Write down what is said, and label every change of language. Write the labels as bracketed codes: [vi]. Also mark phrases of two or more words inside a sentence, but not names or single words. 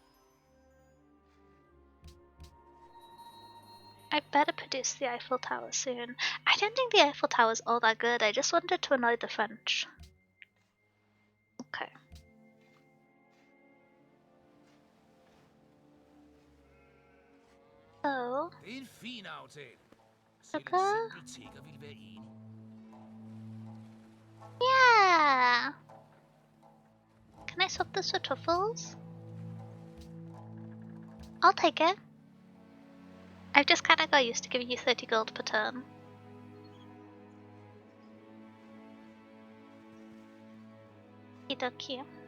[en] I better produce the Eiffel Tower soon. I don't think the Eiffel Tower's all that good, I just wanted to annoy the French. Okay. So... [da] Det er en fin aftale. Selv en [en] Okay. [da] simpel tigger vil være enig. [en] Yeah! Can I swap this for truffles? I'll take it. I've just kinda got used to giving you 30 gold per turn. Okie.